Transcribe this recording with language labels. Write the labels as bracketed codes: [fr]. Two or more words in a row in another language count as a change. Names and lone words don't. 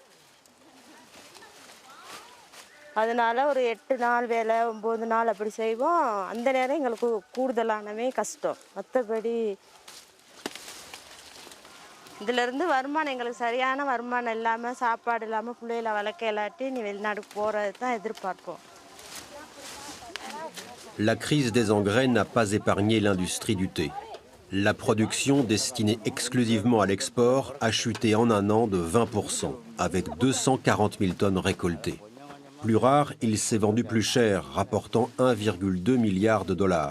[ta] அதனால ஒரு 8 நாள் வேலை 9 நாள் அப்படி செய்வோம். அந்த நேரம் எங்களுக்கு கூடுதலானவே கஷ்டம். மற்றபடி இதிலிருந்து வருமானம் எங்களுக்கு சரியான வருமானம் இல்லாமல் சாப்பாடு இல்லாமல் பிள்ளைகளை வளர்க்க இல்லாட்டி நீ வெளிநாடு போகிறது தான் எதிர்பார்ப்போம். [fr] La crise des engrais n'a pas épargné l'industrie du thé. La production destinée exclusivement à l'export a chuté en un an de 20%, avec 240 000 tonnes récoltées. Plus rare, il s'est vendu plus cher, rapportant 1,2 milliard de dollars.